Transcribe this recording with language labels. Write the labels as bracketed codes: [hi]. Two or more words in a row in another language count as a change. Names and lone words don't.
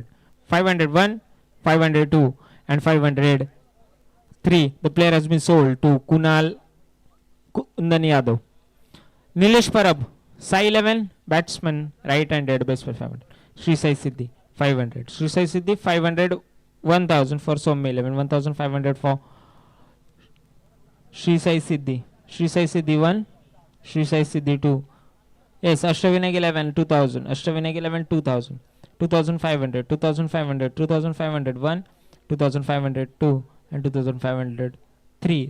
[en] 501, 502 and 503. The player has been sold to Kunal Kundan Yadav. Nilesh Parab, Sai 11, batsman, right-handed, base price 500. Sri Sai Siddhi 500. Sri Sai Siddhi 500, 1000 for Somme 11, 1500 for Sri Sai Siddhi. Sri Sai Siddhi 1, Sri Sai Siddhi 2. Yes, Ashtavinag 11, 2000. Ashtavinag 11, 2000. 2500, 2500, 2500 1, 2500 2 and 2500 3.